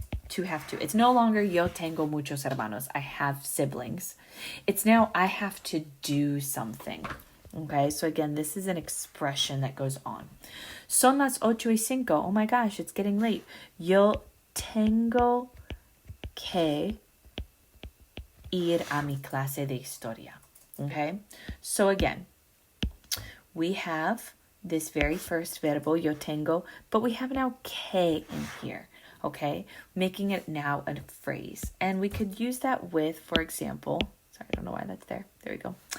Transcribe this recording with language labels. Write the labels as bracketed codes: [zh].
[en] To have to. It's no longer [es] yo tengo muchos hermanos. [en] I have siblings. It's now I have to do something. Okay, so again, this is an expression that goes on. [es] Son las 8:05. [en] Oh my gosh, it's getting late. [es] Yo tengo que ir a mi clase de historia. [en] Okay? So again, we have this very first verbo, yo tengo, but we have now que in here, okay? Making it now a phrase. And we could use that with, for example, sorry, I don't know why that's there. There we go.